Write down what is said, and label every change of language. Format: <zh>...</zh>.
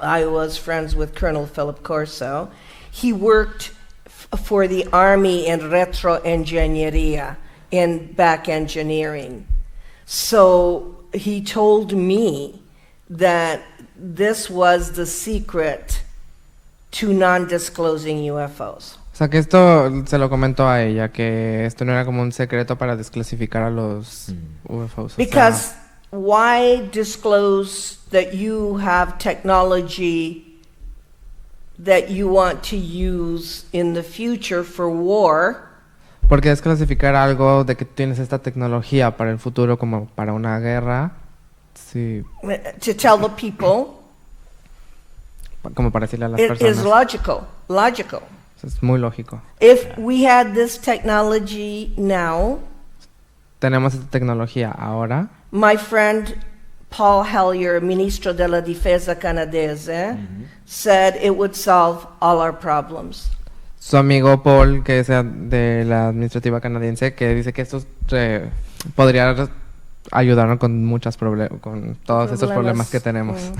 <en>I was friends with Colonel Philip Corso. He worked for the Army in retroingeniería, in back engineering. So he told me that this was the secret to non-disclosing UFOs.</en> <es>O sea, que esto se lo comentó a ella, que esto no era como un secreto para desclasificar a los UFOs.</es> <en>Because why disclose that you have technology that you want to use in the future for war?</en> <es>Porque desclasificar algo de que tienes esta tecnología para el futuro, como para una guerra, sí.</es> <en>To tell the people,</en> <es>como para decirle a las</es> <en>it</en> <es>personas.</es> <en>is logical.</en> <es>Es muy lógico.</es> <en>If we had this technology now,</en> <es>tenemos esta tecnología ahora.</es> <en>My friend Paul Hellyer,</en> <es>ministro de la Defensa canadiense,</es> <en>said it would solve all our problems.</en> <es>Su amigo Paul, que es de la administrativa canadiense, que dice que esto podría ayudarnos con con todos estos problemas que tenemos.</es>